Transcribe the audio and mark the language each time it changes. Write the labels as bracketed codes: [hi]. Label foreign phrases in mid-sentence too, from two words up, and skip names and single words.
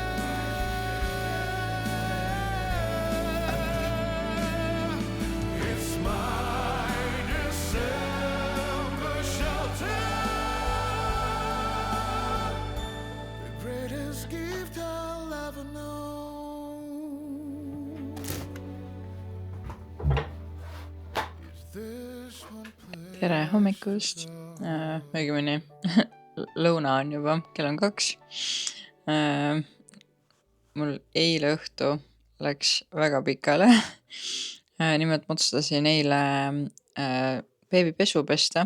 [en] It's my December shelter, the greatest gift I'll ever know. Is this one place? [et] Tere hommikust, õigemini lõuna on juba, kell on 2. Mul eile õhtu läks väga pikale. Nimelt ma otsustasin eile beebipesu pesta.